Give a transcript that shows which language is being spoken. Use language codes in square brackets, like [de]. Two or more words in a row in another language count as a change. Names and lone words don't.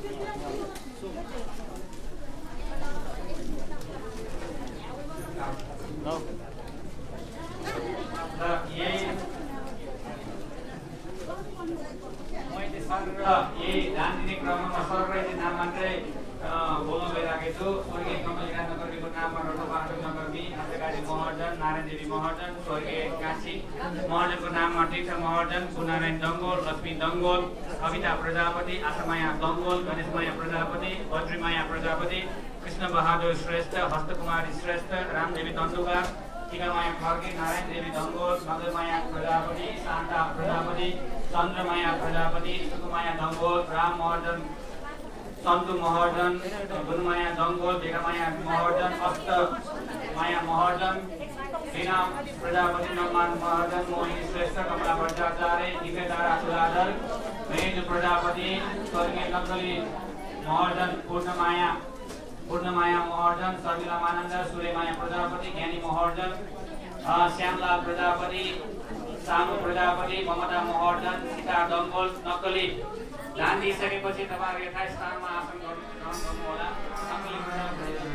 [ne] यही दान दिने क्रममा सरकारले नाम मात्रै बोल्न गइरहेको छु। स्वर्गीय कमलिका नगरको नाममा रटोबहादुर नगरमी, हातेकारी महर्जन, नारायण देवी महर्जन, स्वर्गीय काशी महर्जनको नाममा तीर्थ महर्जन, गुनारायण दङ्गोल, लक्ष्मी दङ्गोल, कविता प्रजापति, आशामाया दङ्गोल, गणेशमाया प्रजापति, बद्रीमाया प्रजापति, कृष्ण बहादुर श्रेष्ठ, हस्तकुमारी श्रेष्ठ, रामदेवी दण्डुकार, टीकामाया खड्गे, नारायण देवी दङ्गोल, मगरमाया प्रजापति, शान्ता प्रजापति, चन्द्रमाया प्रजापति, सुकुमाया दङ्गोल, राम महर्जन सन्तु महर्जन, गुणमाया जङ्गोल, भेगमाया महर्जन, अष्ट माया महर्जन, रीना प्रजापति, नम्मान महर्जन, मोहिनी श्रेष्ठ, कमला भट्टाचार्य, दिव्यतारा सुधाधर, महेन्द्र प्रजापति, स्वर्गीय नक्कली महर्जन, पूर्णमाया महर्जन, शर्मिला मानन्द, सूर्यमाया प्रजापति, ज्ञानी महर्जन, श्यामलाल प्रजापति, सामु प्रजापति, ममता महर्जन, सीता दङ्गोल, नक्कली दान दिइसकेपछि तपाईँहरू यथास्थानमा आसन ग्रहण गर्नुहोला। नक्कली प्रजापति